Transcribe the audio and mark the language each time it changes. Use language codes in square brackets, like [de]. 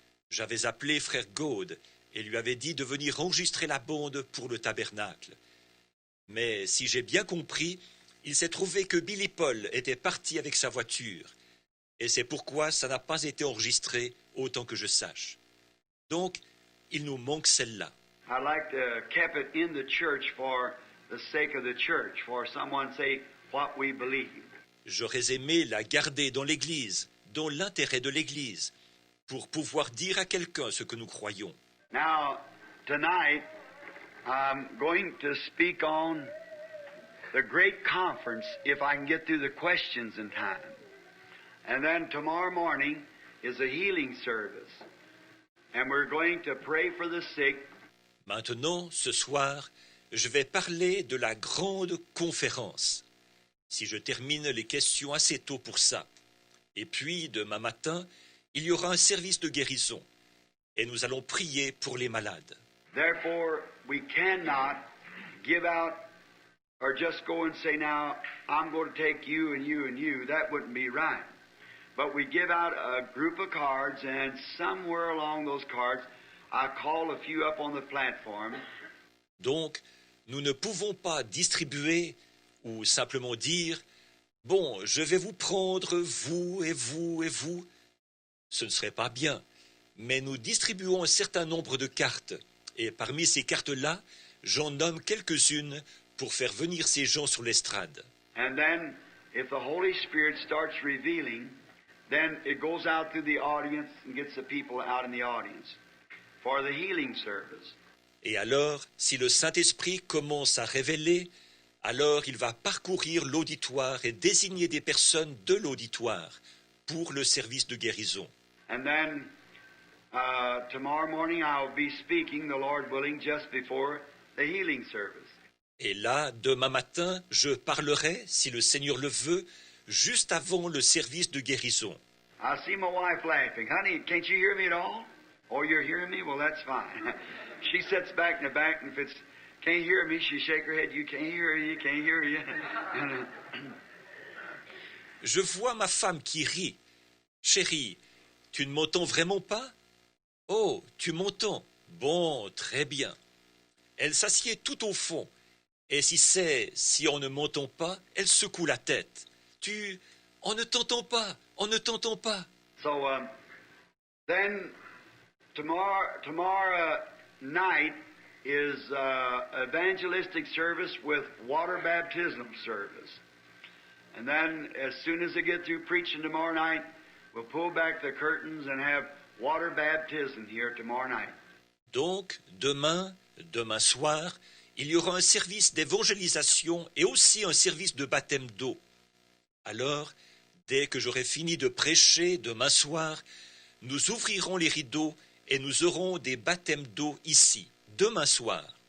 [fr] J'avais appelé frère Gaude et lui avais dit de venir enregistrer la bonde pour le tabernacle. Mais si j'ai bien compris, il s'est trouvé que Billy Paul était parti avec sa voiture. Et c'est pourquoi ça n'a pas été enregistré autant que je sache. Donc, il nous manque celle-là. [en] I'd like to keep it in the church for the sake of the church, for someone say what we believe. [fr] J'aurais aimé la garder dans l'Église, dans l'intérêt de l'Église, pour pouvoir dire à quelqu'un ce que nous croyons. [en] Now, tonight, I'm going to speak on the great conference, if I can get through the questions in time. And then tomorrow morning is a healing service. And we're going to pray for the sick. [fr] Maintenant, ce soir, je vais parler de la grande conférence. Si je termine les questions assez tôt pour ça. Et puis, demain matin, il y aura un service de guérison. Et nous allons prier pour les malades. [en] Therefore, we cannot give out or just go and say, now, I'm going to take you and you and you. That wouldn't be right. But we give out a group of cards, and somewhere along those cards, I call a few up on the platform. [fr] Donc, nous ne pouvons pas distribuer ou simplement dire « Bon, je vais vous prendre, vous et vous et vous ». Ce ne serait pas bien, mais nous distribuons un certain nombre de cartes. Et parmi ces cartes-là, j'en nomme quelques-unes pour faire venir ces gens sur l'estrade. [en] And then, if the Holy Spirit starts revealing, then it goes out through the audience and gets the people out in the audience for the healing service. [fr] Et alors, si le Saint-Esprit commence à révéler, alors il va parcourir l'auditoire et désigner des personnes de l'auditoire pour le service de guérison. [en] And then, tomorrow morning I'll be speaking, the Lord willing, just before the healing service. [fr] Et là, demain matin, je parlerai, si le Seigneur le veut, juste avant le service de guérison. [en] I see my wife laughing. Honey, can't you hear me at all? Oh, you're hearing me? Well, that's fine. She sits back in the back, and if it's can't hear me, she shake her head. You can't hear you, can't hear you. [fr] Je vois ma femme qui rit. Chérie, tu ne m'entends vraiment pas? Oh, tu m'entends. Bon, très bien. Elle s'assied tout au fond. Et si on ne m'entend pas, elle secoue la tête. On ne t'entend pas, on ne t'entend pas. [en] So then tomorrow night is evangelistic service with water baptism service. And then as soon as they get through preaching tomorrow night, we'll pull back the curtains and have water baptism here tomorrow night. [fr] Donc, demain soir, il y aura un service d'évangélisation et aussi un service de baptême d'eau. Alors, dès que j'aurai fini de prêcher demain soir, nous ouvrirons les rideaux et nous aurons des baptêmes d'eau ici, demain soir.